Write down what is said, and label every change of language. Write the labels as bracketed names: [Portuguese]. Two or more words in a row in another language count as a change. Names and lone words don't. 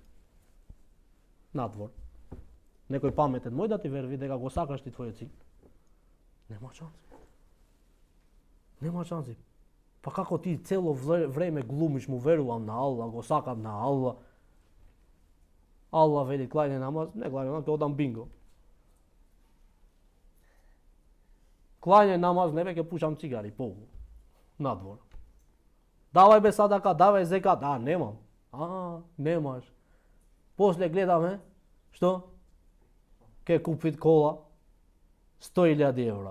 [Macedonian] Надвор. Некој паметен, мој да ти верви дека го сакаш ти твојот син. Нема шанси. Нема шанси. Па како ти цело време глумиш, му верувам на Allah, го сакам на Allah. Allah вели клање намаз, не клање намаз, ќе одам бинго. Клање намаз, не ќе пушам цигари, полу. Надвор. Давај бе садака, давај зекат, немам. Немаш. После гледаме, што? Ке купи кола 100.000 евра.